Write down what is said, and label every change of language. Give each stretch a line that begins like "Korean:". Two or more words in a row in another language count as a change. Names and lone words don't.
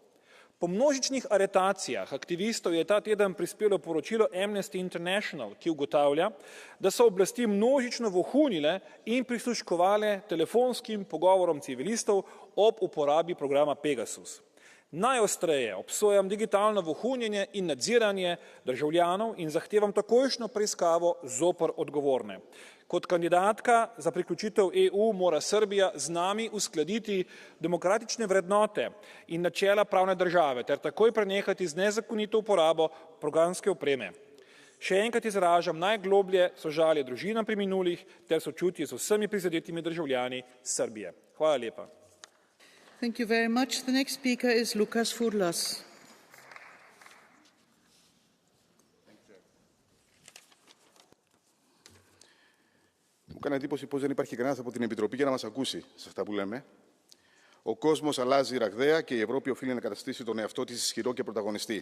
Slovenian: Po množičnih aretacijah aktivistov je ta teden prispelo poročilo Amnesty International, ki ugotavlja, da so oblasti množično vohunile in prisluškovale telefonskim pogovorom civilistov ob uporabi programa Pegasus. Najostreje obsojam digitalno vohunjenje in nadziranje državljanov in zahtevam takojšnjo preiskavo zoper odgovorne. Kot kandidatka za priključitev EU mora Srbija z nami uskladiti demokratične vrednote in načela pravne države ter takoj prenehati z nezakonito uporabo programske opreme. Še enkrat izražam najgloblje sožalje družinam preminulih ter sočutje z vsemi prizadetimi državljani Srbije. Hvala lepa.
English: Thank you very much. The next speaker is Lukas Furlas.
Greek: Μου κάνει εντύπωση πως δεν υπάρχει κανένας από την Επιτροπή για να μας ακούσει σε αυτά που λέμε. Ο κόσμος αλλάζει ραγδαία και η Ευρώπη οφείλει να καταστήσει τον εαυτό της ισχυρό και πρωταγωνιστή.